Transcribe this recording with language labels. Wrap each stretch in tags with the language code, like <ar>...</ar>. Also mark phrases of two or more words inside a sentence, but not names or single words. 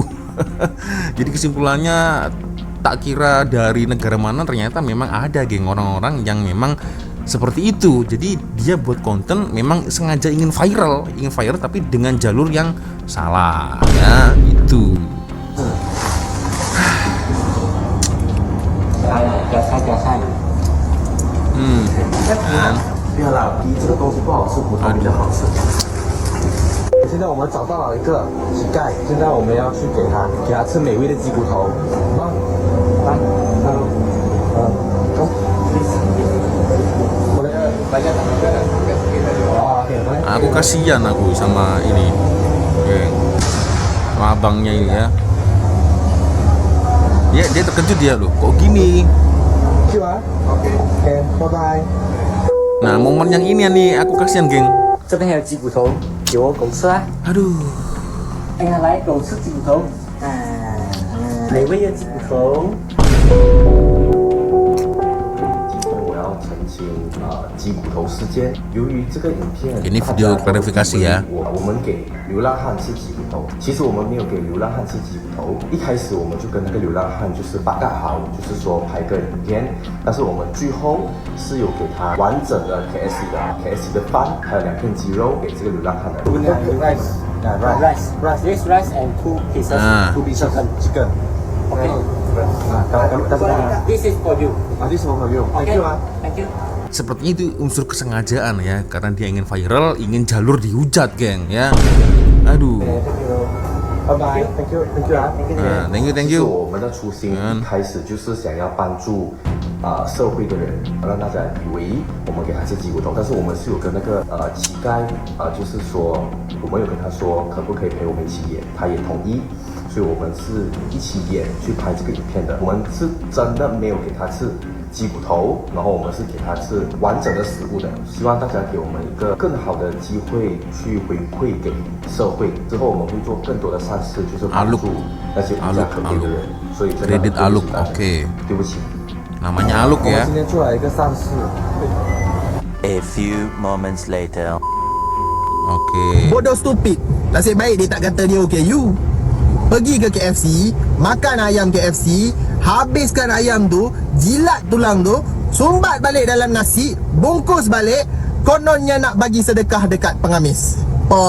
<id>Jadi kesimpulannya, tak kira dari negara mana ternyata memang ada geng orang-orang yang memang seperti itu. Jadi dia buat konten memang sengaja ingin viral tapi dengan jalur yang salah ya itu. Kan?</id> <zh>不要啦，比这个东西不好吃，葡萄比较好吃。现在我们找到了一个乞丐，现在我们要去给他吃美味的鸡骨头。来，走。</zh> <id>Aku kasihan aku sama ini geng, sama abangnya ini ya. Dia terkejut dia loh, kok gini.</id> <en>Oke, bye bye.</en> <id>Nah momen yang ini ya nih aku kasihan geng.</id> <zh>这边还有鸡骨头，给我狗吃啊！</zh> <id>Aduh.</id> <zh>哎呀，来狗吃鸡骨头，美味的鸡骨头。我要澄清鸡骨头事件。由于这个影片，</zh> <id>Ini video klarifikasi ya.</id> <zh>我们给流浪汉吃鸡骨头，其实我们没有给流浪汉吃鸡骨头。一开始我们就跟那个流浪汉就是八卦好，就是说拍个影片，但是我们最后是有给他完整的 KFC 的饭，还有2片鸡肉给这个流浪汉的。</zh> <en>rice, yes, rice and 2 pieces, 2 pieces chicken. Okay. This is for you. This one for you. Thank you. Thank you.</en> <id>Sepertinya itu unsur kesengajaan ya, karena dia ingin viral, ingin jalur dihujat geng ya. Aduh.</id> <en>Bye bye. Thank you. Thank you.</en> <zh>我们的初心一开始就是想要帮助社会的人，让大家以为我们给他吃鸡骨头，但是我们是有跟那个乞丐就是说我们有跟他说可不可以陪我们一起演，他也同意。所以我们是一起演去拍这个影片的，我们是真的没有给他吃鸡骨头，然后我们是给他吃完整的食物的，希望大家给我们一个更好的机会去回馈给社会。之后我们会做更多的善事，就是帮助那些无家可归的人。所以真的</zh> <id>Kredit Aluk, oke.</id> <zh>对不起。</zh> <id>Namanya Aluk</id> <zh>我们</zh> <id>ya.</id> <zh>今天做了一个善事。</zh> <en>A few moments later.</en> <id>Oke. Bodoh stupid.</id> <ms>Nasib baik dia tak kata dia OKU. Pergi ke KFC, makan ayam KFC, habiskan ayam tu, jilat tulang tu, sumbat balik dalam nasi, bungkus balik, kononnya nak bagi sedekah dekat pengamis.</ms>